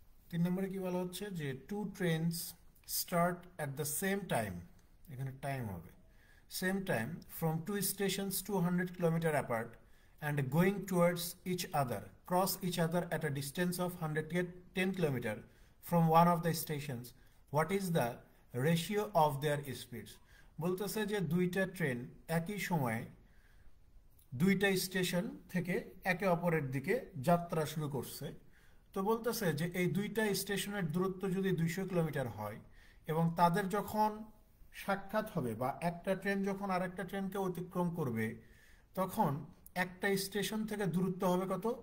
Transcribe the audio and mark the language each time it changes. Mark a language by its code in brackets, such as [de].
[en] 3 [bn] নম্বরে কি বলা হচ্ছে যে [en] two trains start at the same time, [bn] এখানে টাইম হবে [en] Same time from two stations 200 kilometre apart and going towards each other cross each other at a distance of 110 km from one of the stations, what is the ratio of their speeds? [bn] বলতেছে যে দুইটা train একই সময়ে দুইটা station থেকে একে অপরের দিকে যাত্রা শুরু করছে। তো বলতেছে যে এই দুইটা স্টেশনের দূরত্ব যদি 200 কিলোমিটার হয় এবং তাদের যখন সাক্ষাৎ হবে বা একটা ট্রেন যখন আরেকটা ট্রেনকে অতিক্রম করবে তখন একটা স্টেশন থেকে দূরত্ব হবে কত?